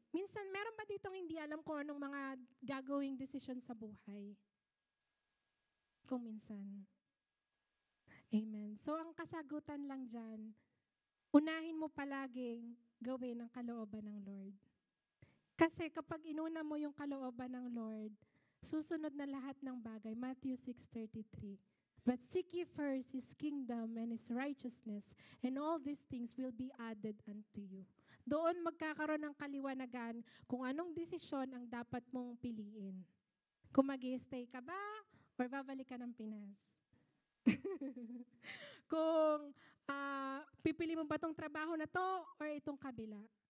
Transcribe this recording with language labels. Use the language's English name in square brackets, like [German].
[Filipino] Minsan, meron ba ditong hindi alam kung anong mga gagawing desisyon sa buhay? Kung minsan. Amen. So, ang kasagutan lang dyan, unahin mo palaging gawin ang kalooban ng Lord. Kasi kapag inuna mo yung kalooban ng Lord, susunod na lahat ng bagay. [English] Matthew 6:33. But seek ye first His kingdom and His righteousness, and all these things will be added unto you. [Filipino] Doon magkakaroon ng kaliwanagan kung anong desisyon ang dapat mong piliin. Kung mag-i-stay ka ba or babalik ka ng Pinas? Kung pipili mo ba itong trabaho na to or itong kabila?